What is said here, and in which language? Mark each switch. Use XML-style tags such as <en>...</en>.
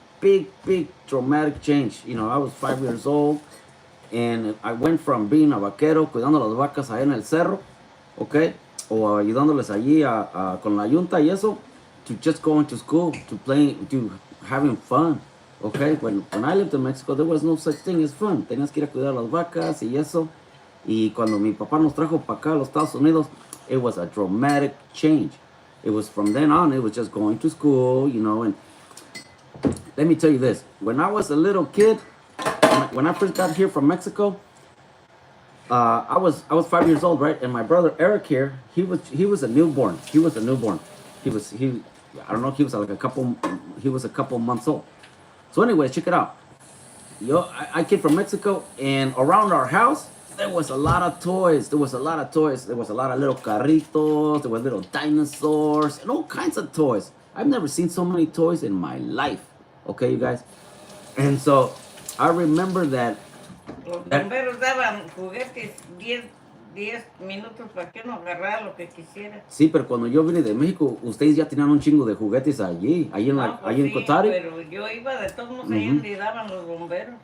<en>Big dramatic change. You know, I was 5 years old and I went from being a vaquero,</en> <es>cuidando las vacas allá en el cerro,</es> <en>okay?</en> <es>O ayudándoles allí con la yunta y eso,</es> <en>to just going to school, to playing, to having fun, okay? When I lived in Mexico, there was no such thing as fun.</en> <es>Tenías que ir a cuidar las vacas y eso. Y cuando mi papá nos trajo para acá a los Estados Unidos,</es> <en>it was a dramatic change. It was from then on, it was just going to school, you know. And let me tell you this, when I was a little kid, when I first got here from Mexico, I was 5 years old, right? And my brother Eric here, he was a newborn. He was a newborn. I don't know, he was like a couple months old. So anyway, check it out. I came from Mexico, and around our house, there was a lot of toys. There was a lot of little carritos. There were little dinosaurs and all kinds of toys. I've never seen so many toys in my life. Okay, you guys? And so I remember that.</en> <es>Los bomberos daban juguetes 10 minutos para que uno agarrara lo que quisiera. Sí, pero cuando yo vine de México, ustedes ya tenían un chingo de juguetes allí en No, pues allí en sí, Cotari. pero yo iba de todos modos allá donde daban los bomberos.</es>